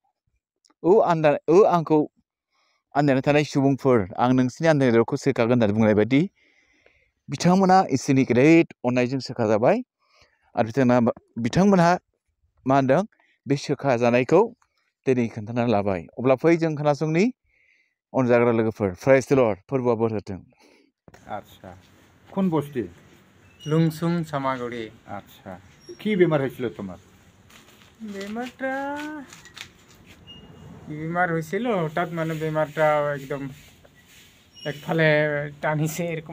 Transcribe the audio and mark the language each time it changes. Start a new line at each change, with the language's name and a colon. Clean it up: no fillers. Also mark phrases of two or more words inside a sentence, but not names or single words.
Bodo: आंखौ आन्दायनानै थानाय सुबुंफोर आं नोंसिनि आन्दायनाय रगखौ सोखागोन होननानै बुंनाय बायदि बिथांमोना इसोरनि गेदेर अननायजों सोखाजाबाय आरो बिथांमोनहा मा होनदों बे सोखाजानायखौ दिनै खोन्थानानै लाबाय अब्ला फै जों खोनासंनि अनजाग्रा लोगोफोर
English: praise the Lord
Bodo: फोरबोआ बोर होथों
Bangla: আচ্ছা কোন বস্তি লুংসুং সামাগুড়ি আচ্ছা কি বেমার হয়েছিল তোমার বেমারটা বেমার হয়েছিল হঠাৎ মানে বেমারটা একদম একফালে টানিছে এরকম